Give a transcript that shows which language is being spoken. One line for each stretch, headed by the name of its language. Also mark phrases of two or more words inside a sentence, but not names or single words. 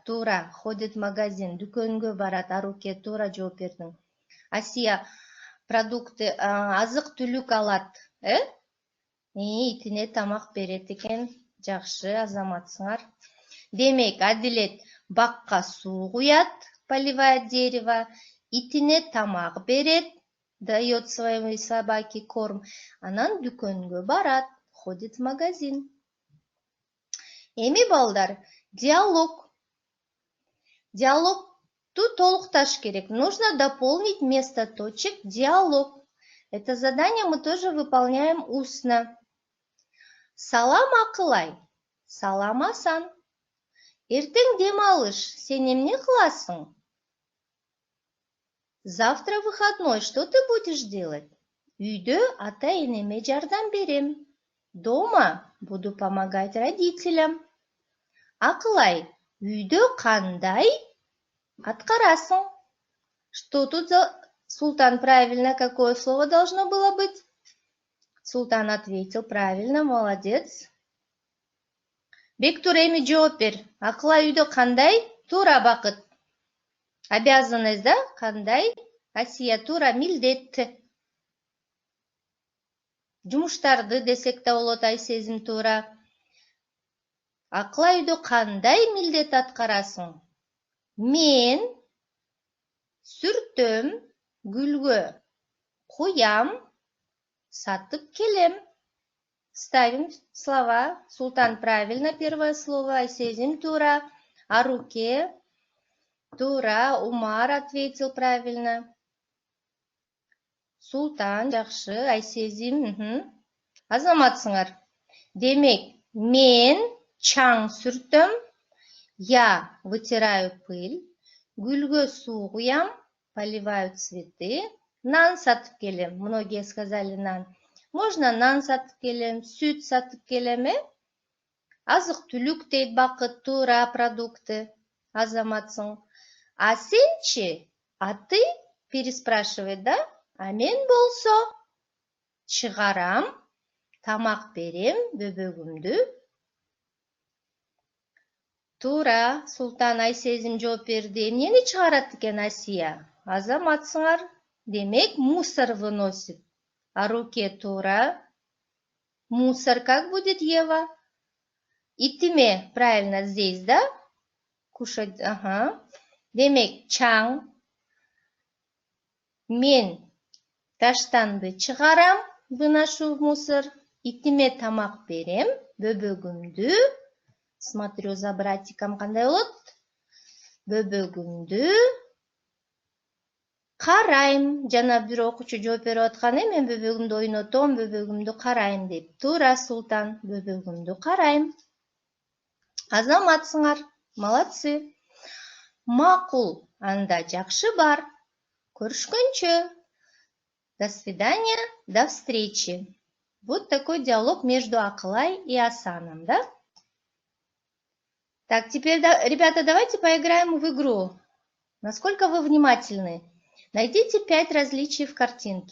Kyrgyz: Тура,
Russian: ходит в магазин,
Kyrgyz: дүкөнгө барат. Аруке, Тура жооп бердиң. Асия, продукты, азык түлүк алат. Итине тамак берет экен. Жакшы, азаматсыңар. Демек, Адилет бакка суу куят,
Russian: поливает дерево,
Kyrgyz: итине тамак берет,
Russian: дает своей собаке корм,
Kyrgyz: анан дүкөнгө барат,
Russian: ходит в магазин.
Kyrgyz: Эми балдар, диалог. Диалогту толукташ керек.
Russian: Нужно дополнить вместо точек диалог. Это задание мы тоже выполняем устно.
Kyrgyz: Салам Акылай. Салам Асан. Эртең дем алыш. Сен эмне кыласың?
Russian: Завтра выходной. Что ты будешь делать?
Kyrgyz: Үйдө ата-энеме жардам берем.
Russian: Дома буду помогать родителям.
Kyrgyz: Акылай, үйдө кандай аткарасың?
Russian: Что тут за... Султан, правильно, какое слово должно было быть? Султан ответил правильно, молодец.
Kyrgyz: Бектур, эми жооп бер. Акылай үйдө кандай? Туура, Бакыт.
Russian: Обязанность, да?
Kyrgyz: Кандай? Асия, туура, милдет. Жумуштарды десек да болот, Айсезим, туура. Акылай үйдө кандай милдет аткарасың? Мен сүртөм, гүлгө куям, сатып келем.
Russian: Ставим слова. Султан, правильно, первое слово.
Kyrgyz: Айсезим, тура. Аруке, тура.
Russian: Умар ответил правильно.
Kyrgyz: Султан, жакшы. Айсезим, азаматсыңар. Демек, мен чаң сүртөм,
Russian: я вытираю пыль,
Kyrgyz: гүлгө суу куям,
Russian: поливаю цветы,
Kyrgyz: нан сатып келем.
Russian: Многие сказали нан.
Kyrgyz: Можно нан сатып келем, сүт сатып келем, азык түлүк дейт Бакыт, туура, продукты, азаматсың.
Russian: А сенчи? А ты? Переспрашивает, да?
Kyrgyz: А мен болсо чыгарам, тамак берем бөбөгүмдү. Туура, Султан, Айсезим жооп берди. Эмнени чыгарат экен Асия? Азаматсыңар. Демек,
Russian: мусор выносит.
Kyrgyz: Аруке, туура.
Russian: Мусор как будет, Ева? Итиме, правильно, здесь, да? Кушать,
Kyrgyz: ага. Демек, чаң. Мен таштанды чыгарам,
Russian: выношу в мусор.
Kyrgyz: Итиме тамак берем, бөбөгүмдү.
Russian: Смотрю за братиком,
Kyrgyz: кандай болот? Бөбөгүмдү карайм. Жана бир окуучу жооп берип аткан, мен бөбөгүмдү ойнотом, бөбөгүмдү карайм деп. Туура, Султан, бөбөгүмдү карайм. Азаматсыңар, молодцы. Макул, анда жакшы бар. Көрüşкөнчө.
Russian: До свидания, до встречи. Вот такой диалог между Акылай и Асаном, да? Так, теперь, ребята, давайте поиграем в игру. Насколько вы внимательны? Найдите 5 различий в картинке.